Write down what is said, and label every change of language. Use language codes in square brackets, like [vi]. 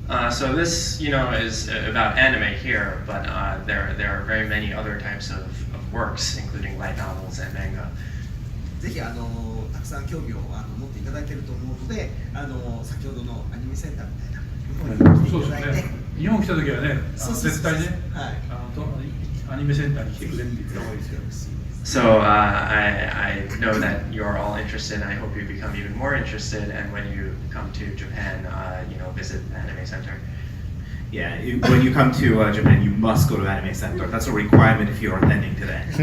[en] So this, is about anime here, but there are very many other types of works, including light novels and manga. [ja] ぜひたくさん興味を持っていただけると思うので、先ほどのアニメセンターみたいな日本に来ていただいて、日本来た時はね、絶対ね、はい、アニメセンターに来てくれって言った方がいいですよ。 [en] So I know that you're all interested, and I hope you become even more interested. And when you come to Japan, visit the Anime Center. Yeah, when you come to Japan, you must go to Anime Center. That's a requirement if you're attending today.